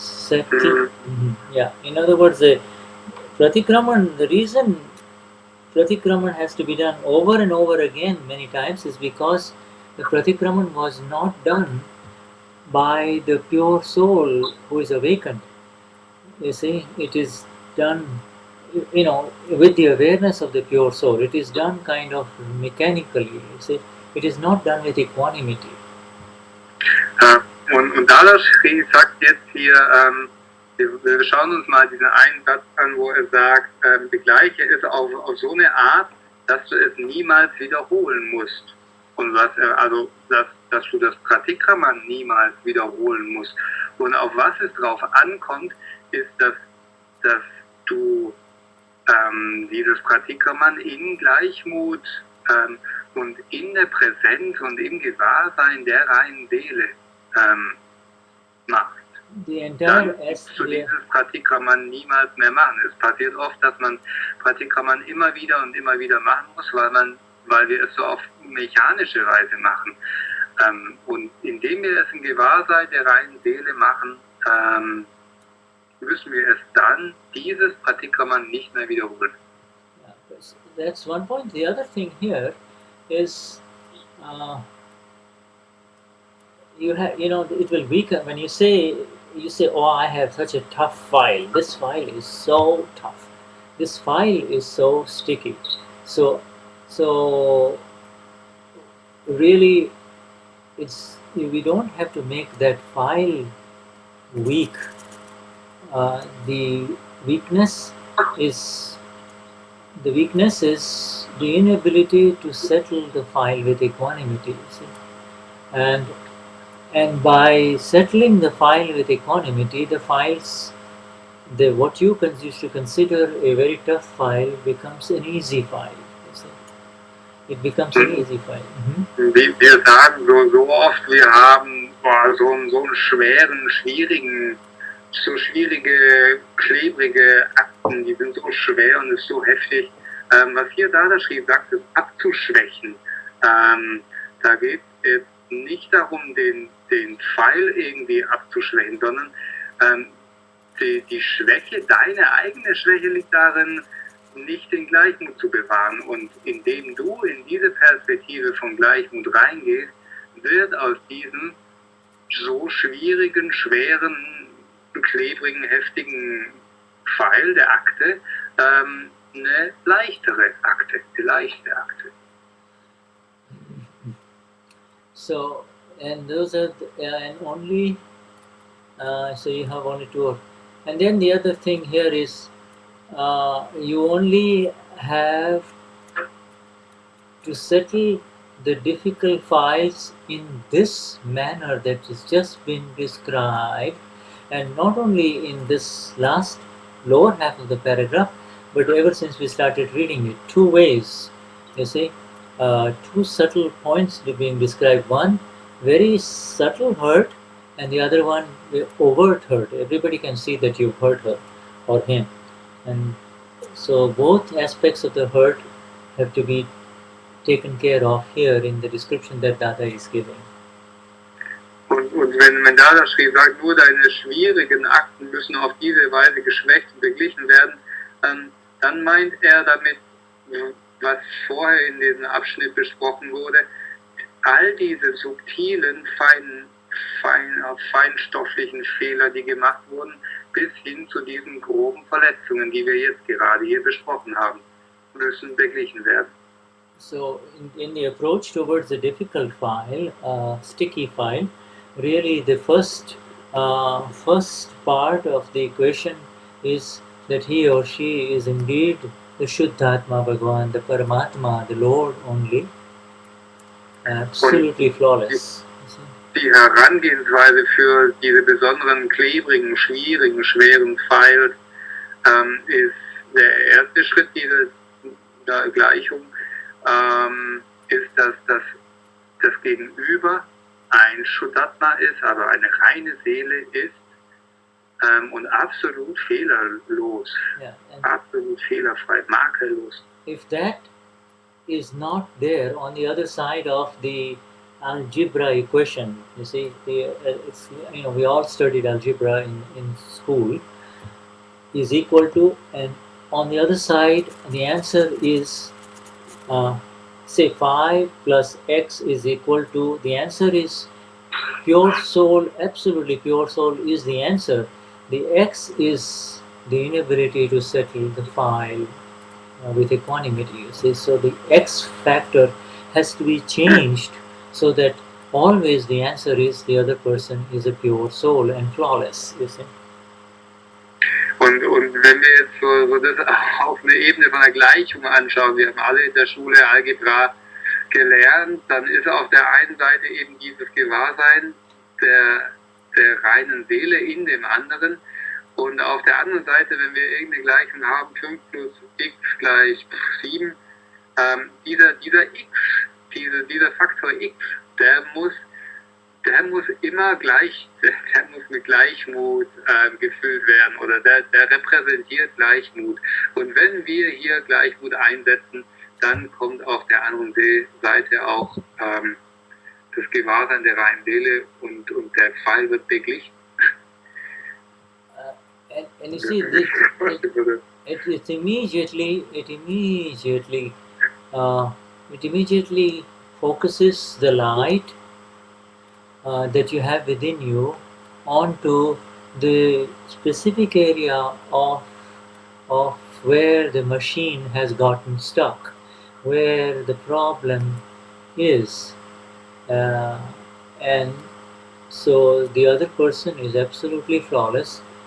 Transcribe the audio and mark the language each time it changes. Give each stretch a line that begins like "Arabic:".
English: Yeah. In other words, the pratikraman, the reason pratikraman has to be done over and over again many times is because the pratikraman was not done by the pure soul who is awakened. You see, it is done, with the awareness of the pure soul. It is done kind of mechanically. You see, it is not done with equanimity.
German: Und Dadashri sagt jetzt hier, wir schauen uns mal diesen einen Satz an, wo er sagt, begleiche es auf so eine Art, dass du es niemals wiederholen musst. Und dass du das Pratikraman niemals wiederholen musst. Und auf was es drauf ankommt, ist, dass du dieses Pratikraman in Gleichmut und in der Präsenz und im Gewahrsein der reinen Seele machst. Dann musst du dieses Pratikraman niemals mehr machen. Es passiert oft, dass man Pratikraman immer wieder und immer wieder machen muss, weil wir es so auf mechanische Weise machen. Und indem wir es im Gewahrsein der reinen Seele machen, müssen wir es dann, dieses Pratikraman, nicht mehr wiederholen.
English: Yeah, that's one point. The other thing here is it will weaken when you say, oh, I have such a tough file. This file is so tough. This file is so sticky. So really, we don't have to make that file weak. The weakness is the inability to settle the file with equanimity. See? And by settling the file with equanimity, the files, what you used to consider a very tough file becomes an easy file. It becomes an easy file.
German: Wir sagen so oft, wir haben so einen schweren, schwierige, klebrige Akten, die sind so schwer und ist so heftig. Was hier Dadashri sagt, ist abzuschwächen. Da geht es nicht darum, den Pfeil irgendwie abzuschwächen, sondern die Schwäche, deine eigene Schwäche liegt darin, nicht den Gleichmut zu bewahren. Und indem du in diese Perspektive von Gleichmut reingehst, wird aus diesem so schwierigen, schweren, klebrigen, heftigen Pfeil der Akte eine leichtere Akte, die leichte Akte.
English: So, and those are and only so you have only two. And then the other thing here is you only have to settle the difficult files in this manner that has just been described, and not only in this last lower half of the paragraph, but ever since we started reading it, 2 ways. You see, 2 subtle points being described. One, very subtle hurt, and the other one, overt hurt. Everybody can see that you've hurt her or him. And so both aspects of the hurt have to be taken care of here in the description that Dada is giving.
German: Und wenn Dadashri sagt, nur deine schwierigen Akten müssen auf diese Weise geschwächt und beglichen werden, dann meint er damit, was vorher in diesem Abschnitt besprochen wurde, all diese subtilen, feinstofflichen Fehler, die gemacht wurden, bis hin zu diesen groben Verletzungen, die wir jetzt gerade hier besprochen haben, müssen beglichen werden.
English: So in the approach towards the difficult file, sticky file, really the first part of the equation is that he or she is indeed the Shuddhatma Bhagavan, the Paramatma, the Lord only, absolutely flawless.
German: Die Herangehensweise für diese besonderen, klebrigen, schwierigen, schweren Files ist der erste Schritt dieser Gleichung, ist, dass das Gegenüber ein Shuddhatma ist, also eine reine Seele ist und absolut fehlerlos, absolut fehlerfrei, makellos.
English: If that is not there on the other side of the algebra equation, you see, it's, we all studied algebra in school, is equal to, and on the other side the answer is say 5 plus x is equal to, the answer is pure soul, absolutely pure soul is the answer. The x is the inability to settle the file with equanimity, you see. So the x factor has to be changed so that always the answer is the other person is a pure soul and flawless, you see.
German: Und wenn wir jetzt so das auf eine Ebene von einer Gleichung anschauen, wir haben alle in der Schule Algebra gelernt, dann ist auf der einen Seite eben dieses Gewahrsein der reinen Seele in dem anderen, und auf der anderen Seite, wenn wir irgendeine Gleichung haben, 5 plus x gleich 7, dieser x, dieser Faktor x, der muss immer der muss mit Gleichmut gefüllt werden, oder der repräsentiert Gleichmut. Und wenn wir hier Gleichmut einsetzen, dann kommt auf der anderen Seite auch das Gewahrsein der reinen Seele und der Fall wird beglichen.
English: And you see, it immediately focuses the light that you have within you onto the specific area of where the machine has gotten stuck, where the problem is, and so the other person is absolutely flawless.